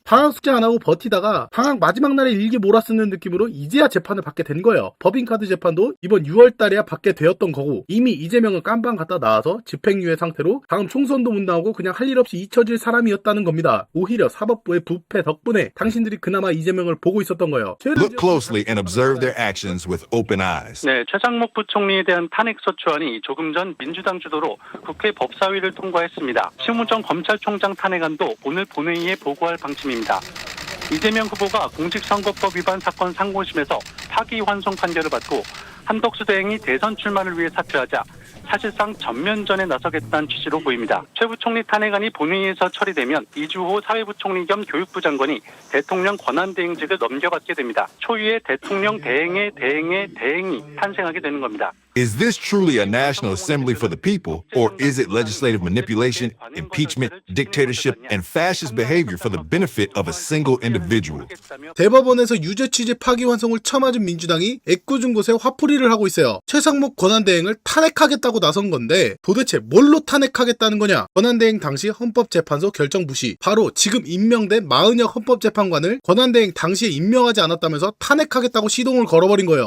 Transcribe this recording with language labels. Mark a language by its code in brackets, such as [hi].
[ko] 방학 숙제 안 하고 버티다가 방학 마지막 날에 일기 몰아쓰는 느낌으로 이제야 재판을 받게 된 거예요. 법인카드 재판도 이번 6월 달에야 받게 되었던 거고 이미 이재명은 깜빵 갔다 나와서 집행유예 상태로 다음 총선도 못 나오고 그냥 할 일 없이 잊혀질 사람이었다는 겁니다. 오히려 사법부의 부패 덕분에 당신들이 그나마 이재명을 보고 있었던 거예요. [en] Look closely and observe their actions with open eyes. [ko] 네, 최장목 부총리에 대한 탄핵소추안이 조금 전 민주당 주도로 국회 법사위를 통과했습니다. 심우정 검찰총장 탄핵안도 오늘 본회의에 보고할 방침입니다. 이재명 후보가 공직선거법 위반 사건 상고심에서 파기환송 판결을 받고 한덕수 대행이 대선 출마를 위해 사퇴하자 사실상 전면전에 나서겠다는 취지로 보입니다. 최 부총리 탄핵안이 본회의에서 처리되면 이주호 사회부총리 겸 교육부 장관이 대통령 권한대행직을 넘겨받게 됩니다. 초유의 대통령 대행의 대행이 탄생하게 되는 겁니다. [en] Is this truly a National Assembly for the people, or is it legislative manipulation, impeachment, dictatorship, and fascist behavior for the benefit of a single individual? [ko] 대법원에서 유죄 취지 파기환송을 처맞은 민주당이 애꿎은 곳에 화풀이를 하고 있어요. 최상목 권한대행을 탄핵하겠다고 나선 건데 도대체 뭘로 탄핵하겠다는 거냐? 권한대행 당시 헌법재판소 결정 무시. 바로 지금 임명된 마은혁 헌법재판관을 권한대행 당시에 임명하지 않았다면서 탄핵하겠다고 시동을 걸어버린 거예요.